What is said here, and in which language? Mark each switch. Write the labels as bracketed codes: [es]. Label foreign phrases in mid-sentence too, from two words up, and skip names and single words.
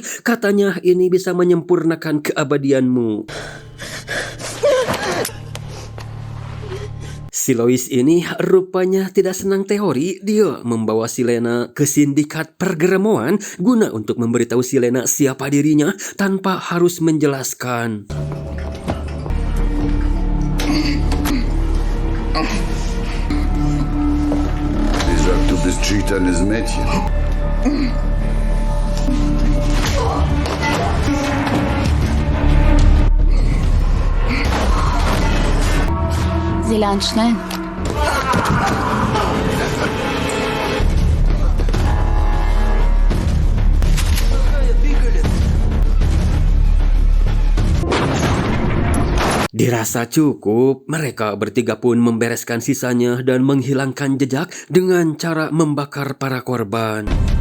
[id] Katanya ini bisa menyempurnakan keabadianmu. Si Lois ini rupanya tidak senang teori. Dia membawa si Lena ke sindikat pergeremoan guna untuk memberitahu si Lena siapa dirinya tanpa harus menjelaskan. [de] Sie sagt, du bist schüchternes Mädchen. Sie lernt schnell. [id] Dirasa cukup, mereka bertiga pun membereskan sisanya dan menghilangkan jejak dengan cara membakar para korban.